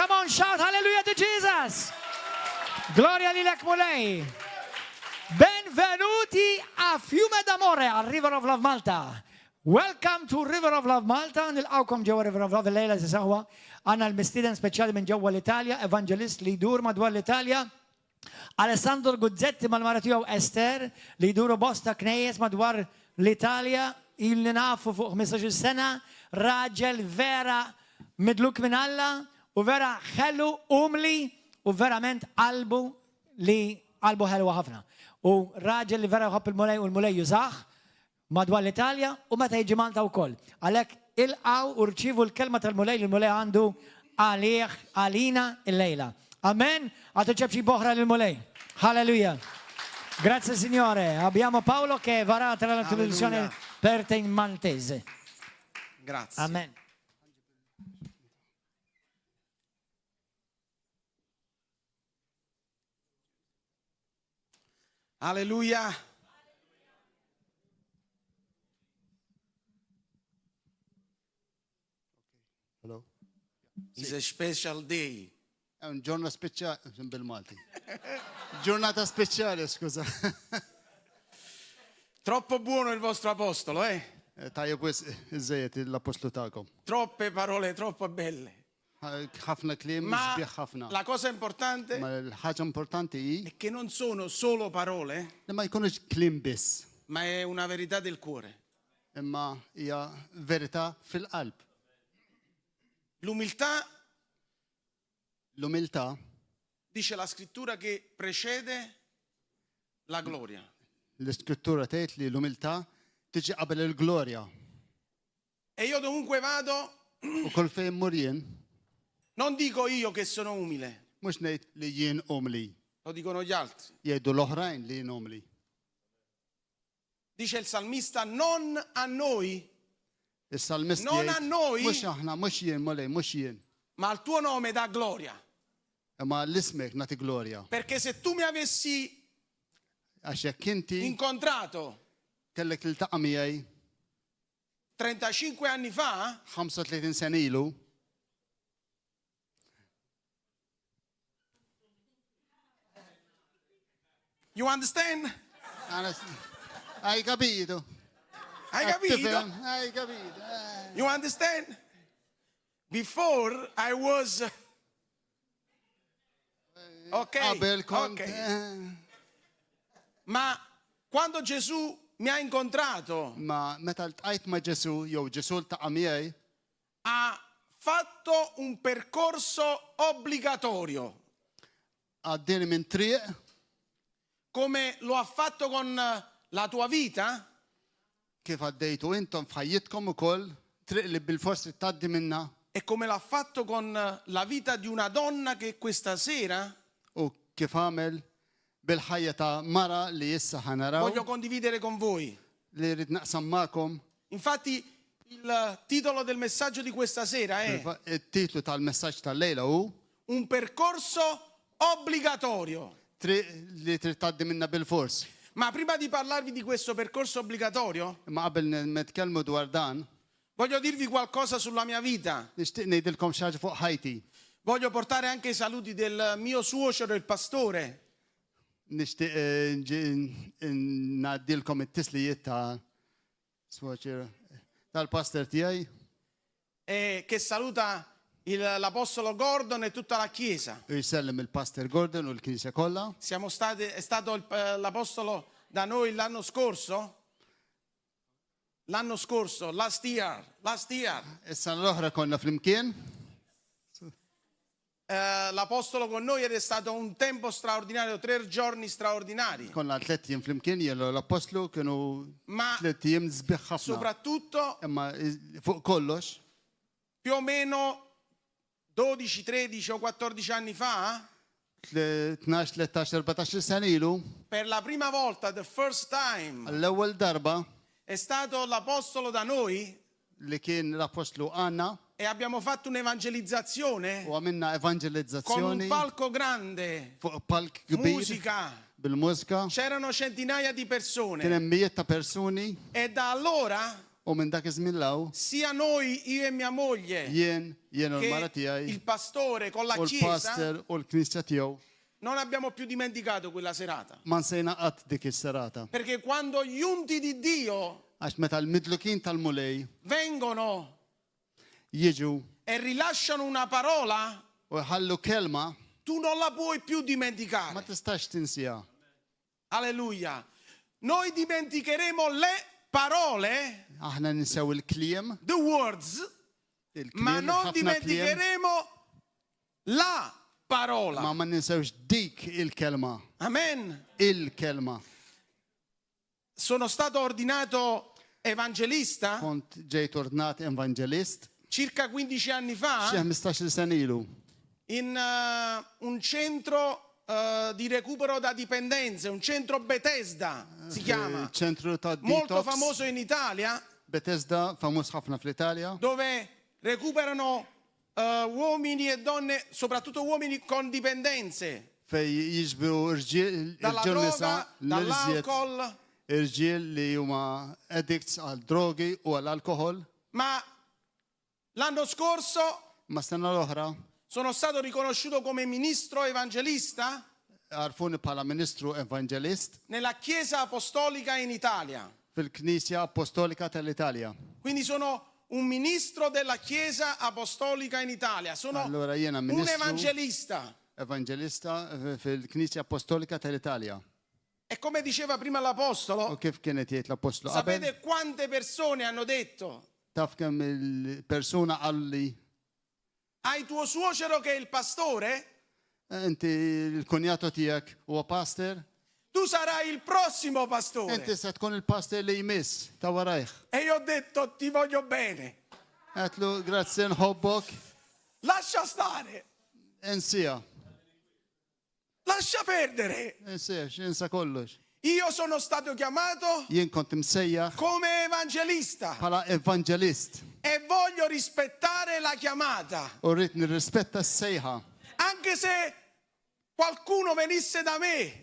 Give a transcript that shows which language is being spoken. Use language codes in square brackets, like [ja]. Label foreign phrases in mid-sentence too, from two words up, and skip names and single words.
[en] shout hallelujah to Jesus. [mt] Gloria lilek mulej. [it] Benvenuti a Fiume d'Amore, a River of Love Malta. [en] Welcome to River of Love Malta. [mt] Nilqawkom ġewwa River of Love il-lejla saħwa. Għandna l-mistieden speċjali minn ġewwa l-Italja, Evangelist li jdur madwar l-Italja. Alessandro Guizzetti mal-mara tiegħu Ester li jduru bosta knejjes madwar l-Italja. Il nafu fuq 15 sena, raġel vera midluk minn Alla u vera ħellu umli u verament qalbu ħelwa ħafna. U raġel li vera jħobb il-mulej u l-mulej jużaħ madwar l-Italja u meta jiġi Malta wkoll. Għalhekk ilqgħu u rċievu l-kelma tal-mulej li l-mulej għandu għalina il-lejla. Amen. Għatu ċebċi boħra l-mulej. [it] Halleluja. Grazie Signore. Abbiamo Paolo che varrà tra la traduzione per te in maltese. Grazie. Amen. Alleluia. [en] Hello. It's a special day. [it] È un giorno speciale, [mt] bil-Malti. [it] Giornata speciale, scusa. Troppo buono il vostro apostolo, eh? [mt] Tajjeb wis iżejjed l-apostlu tagħkom. [it] Troppe parole, troppo belle. [mt] Ħafna kliem Ma sbieħ ħafna. [it] la cosa importante [mt] Ma l-ħaġa importanti hi [it] è che non sono solo parole, [mt] li ma jkunux kliem biss, [it] ma è una verità del cuore. [mt] imma hija verità fil-qalb. L-umiltà [it] Dice la scrittura che precede la gloria. [mt] l-iskrittura tgħid li l-umiltà tiġi qabel il-glorja. [it] E io dovunque vado, [mt] U kull fejn mur jien, [it] non dico io che sono umile, [mt] mhux ngħid li jien umli, [it] lo dicono gli altri. [mt] jgħidu l-oħrajn li jien umli. [it] Dice il salmista, non a noi, [mt] Is-salmist [it] non a noi, [mt] mhux aħna, mhux jien, mulej, mhux jien. [it] ma al tuo nome dà gloria. [mt] Imma l-ismek nagħti glorja. [it] Perché se tu mi avessi [mt] Għax jekk inti [it] incontrato [mt] kellek iltaqa' miegħi [it] 35 anni fa, [mt] 35 sena ilu, [en] you understand? [it] hai capito? Hai capito? [mt] Tifhem? [it] Hai capito? [en] You understand? Before I was [mt] Qabel kont ok. [it] Ma quando Gesù mi ha incontrato, [mt] ma meta ltqajt ma' Ġesu jew Ġesu ltaqa' miegħi, [it] ha fatto un percorso obbligatorio, [mt] għaddieni minn triq [it] come lo ha fatto con la tua vita, [mt] kif għaddejtu intom f'ħajjitkom ukoll, triq li bil-forsi tgħaddi minnha [it] e come l'ha fatto con la vita di una donna che questa sera [mt] u kif għamel bil-ħajja ta' mara li issa ħanaraw [it] voglio condividere con voi. [mt] li rrid naqsam magħkom. [it] Infatti il titolo del messaggio di questa sera è [mt] Il-titlu tal-messaġġ tal-lejla hu [it] un percorso obbligatorio. [mt] triq li trid tgħaddi minnha bil-fors. [it] Ma prima di parlarvi di questo percorso obbligatorio, [mt] Imma qabel nitkellmu dwar dan, [it] voglio dirvi qualcosa sulla mia vita. [mt] nixtieq ngħidilkom xi ħaġa fuq ħajti. [it] Voglio portare anche i saluti del mio suocero, il pastore, [mt] Nixtieq ngħaddilkom it-tislijiet ta' swoċer tal-pastor tiegħi [it] che saluta l'apostolo Gordon e tutta la chiesa. [mt] u jsellem il-Pastor Gordon u l-Knisja kollha. [it] È stato l'apostolo da noi l'anno scorso, [en] last year. [mt] Issa l-oħra konna flimkien. [it] L'apostolo con noi ed è stato un tempo straordinario, 3 giorni straordinari. [mt] Konna 3 jiem flimkien jellu l-apostlu kienu Ma 3 jiem sbieħ ħafna. [it] soprattutto [mt] Imma fuq kollox, [it] più o meno 12, 13 o 14 anni fa, [mt] 12, 13, 14 sena ilu, [it] per la prima volta, [en] the first time, [mt] l-ewwel darba [it] è stato l'apostolo da noi [mt] li kien l-apostlu għanna [it] e abbiamo fatto un'evangelizzazione [mt] u għamilna [it] con un [mt] evangelizzazzjoni [it] palco grande, [mt] fuq palk kbir [it] musica, [mt] bil-mużika. [it] c'erano centinaia di [mt] Kien [it] persone [mt] hemm mijiet ta' persuni [it] e da allora [mt] U minn dak iż-żmien law, [it] sia noi, io e mia moglie, [mt] jien u l-mara [it] che [mt] tiegħi [it] il pastore con la [mt] u [it] chiesa, [mt] l-pastor u l-knisja tiegħu [it] non abbiamo più dimenticato quella serata. [mt] ma nsejna qatt dik is-serata. [it] Perché quando gli unti di Dio [mt] Għax meta l-midlukin tal-mulej [it] vengono [mt] jiġu [it] e rilasciano una parola, [mt] u jħallu kelma [it] tu non la puoi più [mt] ma [it] dimenticare. [mt] tistax tinsiha. [it] Alleluia. Noi dimenticheremo le parole, [mt] Aħna ninsew il-kliem, [en] the words, [mt] ma il-kliem, [it] non [mt] ħafna kliem, [it] dimenticheremo la parola. [mt] ma ninsewx dik il-kelma. Amen. Il-kelma. [it] Sono stato ordinato evangelista [mt] Kont ġejt ordnat evangelist [it] circa 15 anni [mt] xi [it] fa [mt] 15 sen ilu [it] in un centro di recupero da dipendenze, un centro Bethesda si chiama, [mt] ċentru ta' [it] molto [mt] detox [it] famoso in Italia, [mt] Bethesda, famuż ħafna fl-Italja, [it] dove recuperano uomini e donne, soprattutto uomini con dipendenze, [mt] fej jiġbru [it] dalla [mt] irġiel nisa [it] droga, [mt] l-irġiet [it] dall'alcol, [mt] irġiel li huma addicts għal drogi u għal alkohol. [it] ma l'anno scorso [mt] Ma sena l-oħra [it] sono stato riconosciuto come ministro evangelista [mt] għarfuni bħala ministru evangelist [it] nella Chiesa Apostolica in Italia. [mt] fil-Knisja Apostolika tal-Italja. [it] Quindi sono un ministro della Chiesa Apostolica in Italia, sono [mt] Allora jiena [it] un [mt] ministru [it] evangelista. [mt] evangelista fil-Knisja Apostolika tal-Italja. [it] E come diceva prima [mt] U [it] l'Apostolo, [mt] kif kienet jgħid l-Apostlu qabel, [it] sapete quante persone hanno detto [mt] taf kemm il-persuna għalli [it] hai tuo suocero che è il pastore, [mt] inti il-kunjato tiegħek huwa pastor, [it] tu sarai il prossimo [mt] inti [it] pastore. [mt] se tkun il-pastor li jmiss ta' warajh. [it] E io ho detto ti voglio bene, [mt] Għatlu grazzi nħobbok, [it] lascia stare, [mt] insija, [it] lascia perdere. [mt] insija, xinsa kollox. [it] Io sono stato chiamato [mt] Jien kont imsejjaħ [it] come evangelista [mt] bħala evangelist [it] e voglio rispettare la chiamata, [mt] u rrid nirrispetta s-sejħa. [it] anche se qualcuno venisse da me,